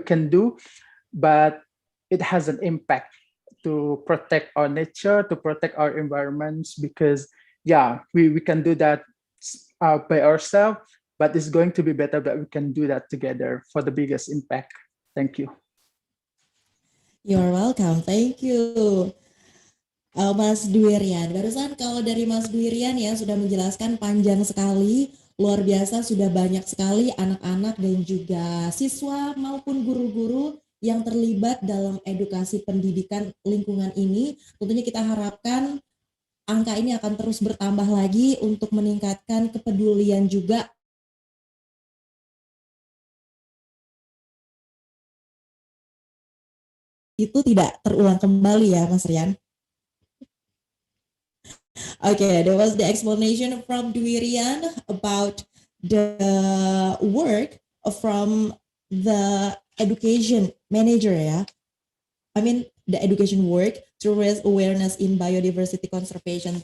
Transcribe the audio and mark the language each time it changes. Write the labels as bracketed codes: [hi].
[en] do, but it has an impact to protect our nature, to protect our environments, because yeah, we can do that by ourselves, but it's going to be better that we can do that together for the biggest impact. Thank you. You're welcome. Thank you. [id] Mas Dwirian, barusan kalau dari Mas Dwirian ya sudah menjelaskan panjang sekali, luar biasa, sudah banyak sekali anak-anak dan juga siswa maupun guru-guru yang terlibat dalam edukasi pendidikan lingkungan ini. Tentunya kita harapkan angka ini akan terus bertambah lagi untuk meningkatkan kepedulian juga itu tidak terulang kembali ya Mas Rian. [en] Okay, there was the explanation from Dwirian about the work from the education manager, yeah. I mean, the education work to raise awareness in biodiversity conservation.